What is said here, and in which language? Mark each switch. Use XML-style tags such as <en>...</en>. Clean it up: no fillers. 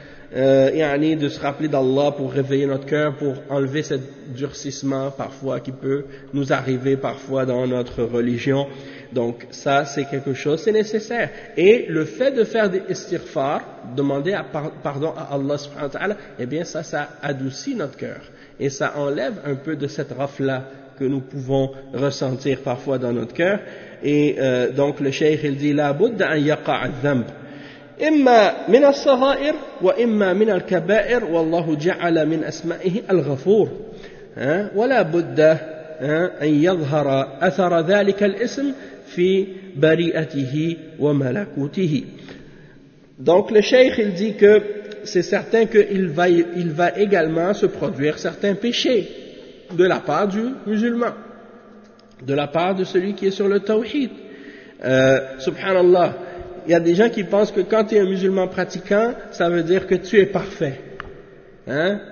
<fr>Yani de se rappeler d'Allah pour réveiller notre cœur, pour enlever cet durcissement parfois qui peut nous arriver parfois dans notre religion. Donc ça, c'est quelque chose, c'est nécessaire. Et le fait de faire des istighfar, demander pardon à Allah subhanahu wa ta'ala, eh bien ça adoucit notre cœur et ça enlève un peu de cette rafla que nous pouvons ressentir parfois dans notre cœur. Et donc le cheikh il dit</fr> <ar>la budda an yaqa' adh-dhanb إما من الصغائر وإما من الكبائر والله جعل من أسمائه الغفور ولا بد أن يظهر أثر ذلك الاسم في بريئته وملكوته.</ar> <fr>Donc le cheikh il dit que c'est certain qu'il va également se produire certains péchés de la part du musulman, de la part de celui qui est sur le tawhid. Subhanallah. Il y a des gens qui pensent que quand tu es un musulman pratiquant, ça veut dire que tu es parfait. Hein?</fr>